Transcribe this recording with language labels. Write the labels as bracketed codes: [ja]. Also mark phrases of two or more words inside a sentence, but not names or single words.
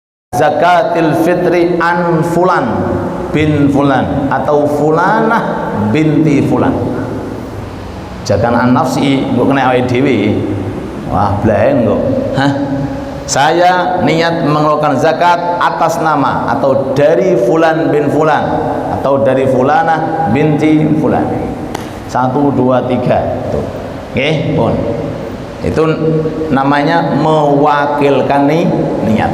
[ar] زكاة الفطر عن فلان بن فلان أو فلانة بنت فلان. [jv] Jangan [ar] عن نفسي [jv] mbok kena awake dhewe. Wah, blaeng kok. Hah? [id] Saya niat mengeluarkan zakat atas nama atau dari fulan bin fulan atau dari fulanah binti fulan. 1 2 3 tuh. Oke, pun. Itu namanya mewakilkan niat.